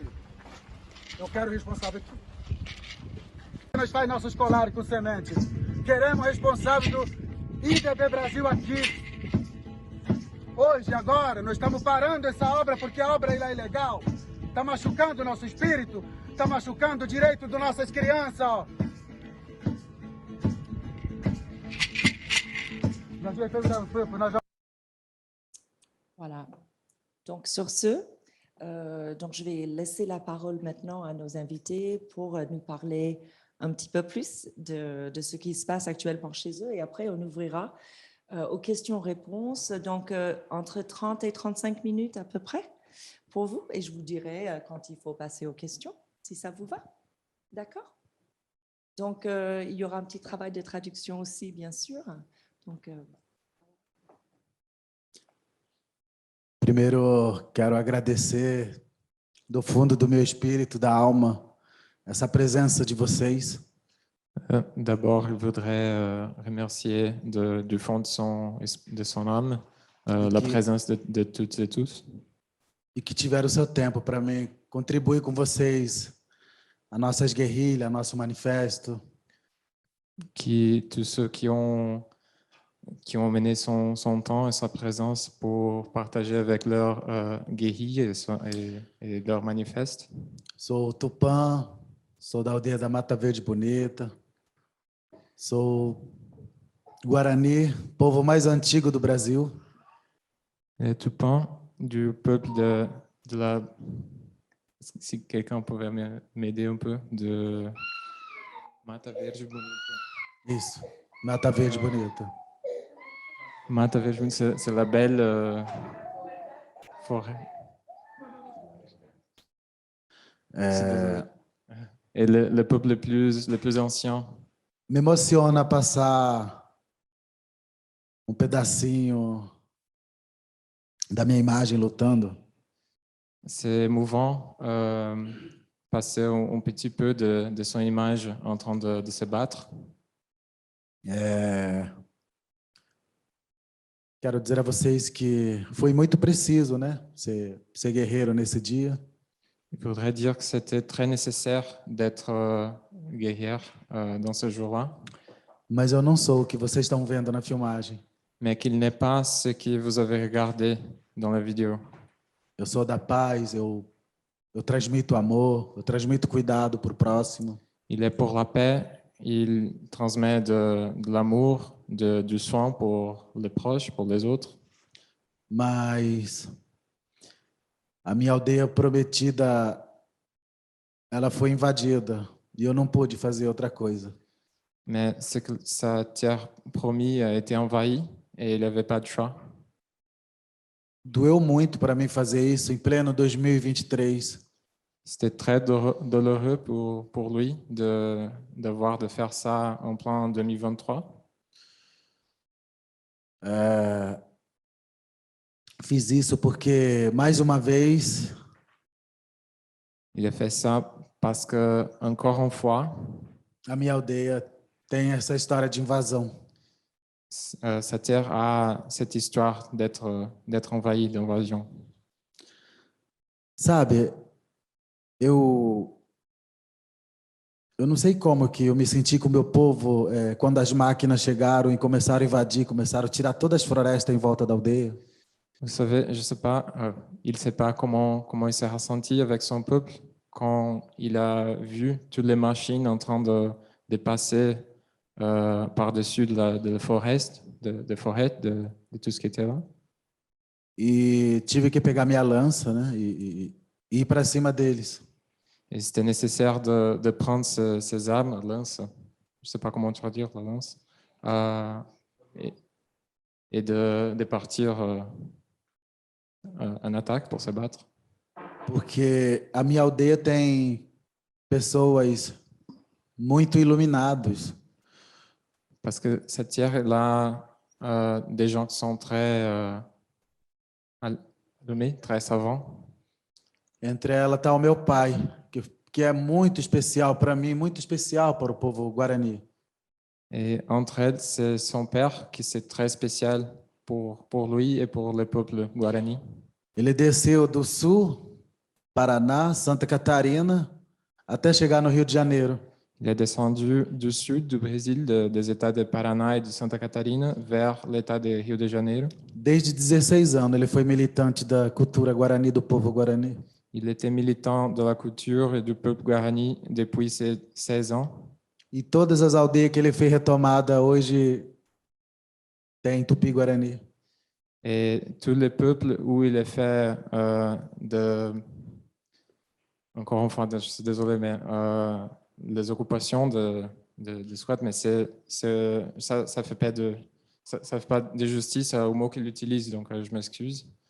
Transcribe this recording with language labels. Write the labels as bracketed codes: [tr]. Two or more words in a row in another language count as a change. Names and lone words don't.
[pt] Eu quero o responsável aqui. Nós faz nossos colares com semente. Queremos o responsável do IDB Brasil aqui. Hoje, agora, nós estamos parando essa obra porque a obra é ilegal. Está machucando o nosso espírito, está machucando o direito das nossas crianças. Ó. [fr] Voilà. Donc sur ce, donc je vais laisser la parole maintenant à nos invités pour nous parler un petit peu plus de ce qui se passe actuellement chez eux et après on ouvrira aux questions-réponses, donc entre 30 et 35 minutes à peu près pour vous et je vous dirai quand il faut passer aux questions, si ça vous va. D'accord? Donc il y aura un petit travail de traduction aussi, bien sûr. Donc, [pt] primeiro, quero agradecer do fundo do meu espírito, da alma, essa presença de vocês. [fr] D'abord, il voudrait remercier du fond de son âme la présence de toutes et tous. [pt] E que tiveram o seu tempo para me contribuir com vocês, as nossas guerrilhas, nosso manifesto. [fr] Tous ceux qui ont mené son temps et sa présence pour partager avec leur guérilla et leur manifeste. [pt] Sou Tupã, sou da aldeia da Mata Verde Bonita, sou Guarani, povo mais antigo do Brasil. [fr] Et Tupã, du peuple de la... Si quelqu'un pouvait m'aider un peu, de Mata Verde Bonita. [pt] Isso, Mata Verde Bonita. [fr] Mata Verde Bonita, c'est la belle forêt. Et le peuple le plus ancien. [pt] Me emociona passar pedacinho da minha imagem lutando. [fr] C'est émouvant passer un petit peu de son image en train de se battre. [pt] Quero dizer a vocês que foi muito preciso, né? Ser guerreiro nesse dia. [fr] Je voudrais dire que c'était très nécessaire d'être guerrière dans ce jour-là. [pt] Mas eu não sou o que vocês estão vendo na filmagem. [fr] Mais qu'il n'est pas ce que vous avez regardé dans la vidéo. [pt] Eu sou da paz, eu transmito amor, eu transmito cuidado para o próximo. [fr] Il est pour la paix, il transmet de l'amour, du soin pour les proches, pour les autres. [pt] Mas a minha aldeia prometida, ela foi invadida e eu não pude fazer outra coisa. [fr] Mais c'est que sa terre promise a été envahie et il n'avait pas de choix. [pt] Doeu muito para mim fazer isso em pleno 2023. [fr] C'était très douloureux pour lui d'avoir de faire ça en plein 2023. [pt] Fiz isso porque, mais uma vez, [fr] Il a fait ça parce que, encore une fois, [pt] a minha aldeia tem essa história de invasão. [fr] sa terre a cette histoire d'être envahie, d'invasion. [pt] Sabe, eu não sei como que eu me senti com o meu povo quando as máquinas chegaram e começaram a invadir, começaram a tirar todas as florestas em volta da aldeia. [fr] Vous savez, je sais pas, il ne sait pas comment il s'est ressenti avec son peuple quand il a vu toutes les machines en train de passer par-dessus de la forêt, de tout ce qui était là. [pt] E tive que pegar minha lança, né, e ir para cima deles. [fr] Et c'était nécessaire de prendre ces armes, la lance, je ne sais pas comment traduire la lance, et de partir en attaque pour se battre. [pt] Porque a minha aldeia tem pessoas muito iluminadas. [fr] Parce que cette terre est là, des gens qui sont très allumés, très savants. [pt] Entre elas está o meu pai, que é muito especial para mim, muito especial para o povo Guarani. [fr] Et entre elles, c'est son père qui c'est très spécial pour lui et pour le peuple guarani. [pt] Ele desceu do sul, Paraná, Santa Catarina, até chegar no Rio de Janeiro. [fr] Il est descendu du sud du Brésil, des États de Paraná et de Santa Catarina, vers l'État de Rio de Janeiro. [pt] Desde 16 anos, ele foi militante da cultura guarani, do povo guarani. [fr] Il était militant de la culture et du peuple guarani depuis ses 16 ans. [pt] E todas as aldeias que ele fez retomada hoje tem Tupi-Guarani. [fr] Et tous les peuples où il est fait encore une fois, je suis désolé, mais les occupations de squat, mais ça fait pas ça fait pas de justice au mot qu'il utilise, donc je m'excuse.